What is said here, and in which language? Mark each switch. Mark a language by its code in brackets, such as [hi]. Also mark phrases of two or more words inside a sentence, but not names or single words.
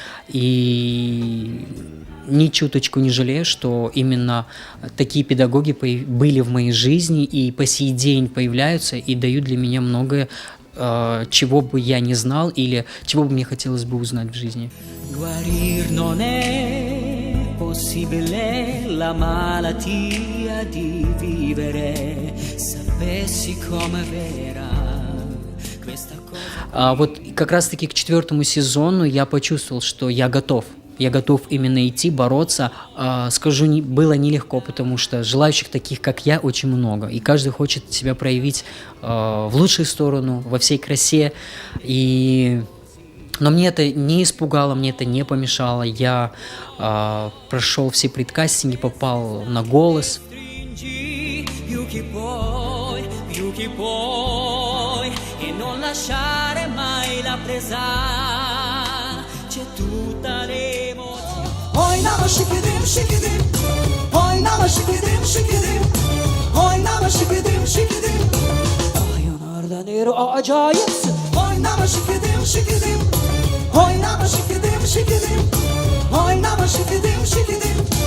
[ru] И ни чуточку не жалею, что именно такие педагоги были в моей жизни и по сей день появляются и дают для меня многое, чего бы я не знал или чего бы мне хотелось бы узнать в жизни. [it] Guarir non è possibile la malattia di vivere, sapessi come vera questa cosa. [ru] Вот как раз-таки к 4-му сезону я почувствовал, что я готов. Я готов именно идти, бороться. Скажу, было нелегко, потому что желающих таких, как я, очень много. И каждый хочет себя проявить в лучшую сторону, во всей красе. Но мне это не испугало, мне это не помешало. Я прошел все предкастинги, попал на «Голос». [it] Più che puoi, e non lasciare mai la presa, c'è tutta l'emozione. [tr] Oynama şikidim şikidim, oynama şikidim şikidim, oynama şikidim şikidim. Ayonardan eri acayipsin. Oynama şikidim şikidim, oynama şikidim şikidim, oynama şikidim şikidim.